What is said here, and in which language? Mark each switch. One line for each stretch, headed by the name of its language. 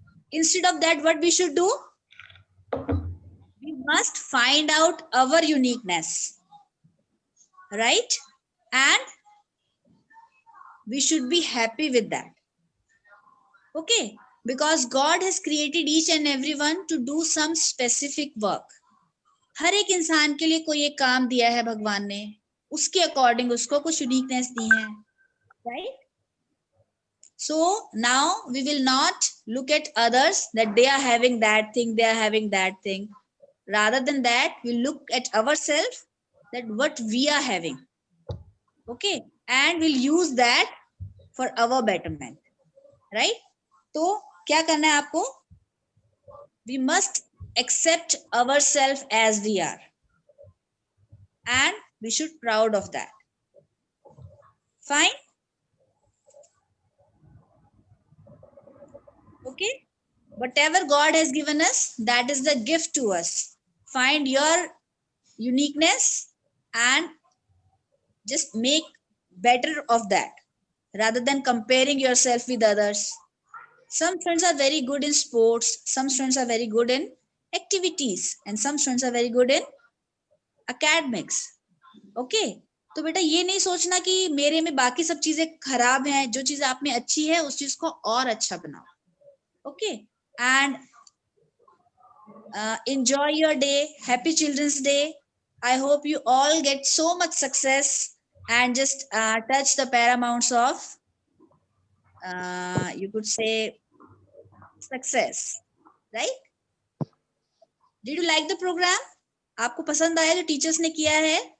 English: Instead of that, what we should do? We must find out our uniqueness, right? And we should be happy with that. Okay, because God has created each and everyone to do some specific work.
Hindi: हर एक इंसान के लिए कोई एक काम दिया है भगवान ने, उसके अकॉर्डिंग उसको कुछ यूनिकनेस दी है, right?
English: So now we will not look at others that they are having that thing, they are having that thing. Rather than that, we look at ourselves that what we are having. Okay, and we'll use that for our betterment, right?
Hindi: तो क्या करना है आपको?
English: We must accept ourselves as we are, and we should be proud of that. Fine. Okay, whatever God has given us, that is the gift to us. Find your uniqueness and just make better of that rather than comparing yourself with others. Some students are very good in sports, some students are very good in activities, and some students are very good in academics.
Hindi: Okay, तो बेटा ये नहीं सोचना कि मेरे में बाकी सब चीजें खराब हैं, जो चीज आप में अच्छी है उस चीज को और अच्छा बनाओ.
English: Okay, and enjoy your day. Happy Children's Day. I hope you all get so much success and just touch the paramounts of, you could say, success, right? Did you like the program?
Hindi: आपको पसंद आया जो teachers ने किया है?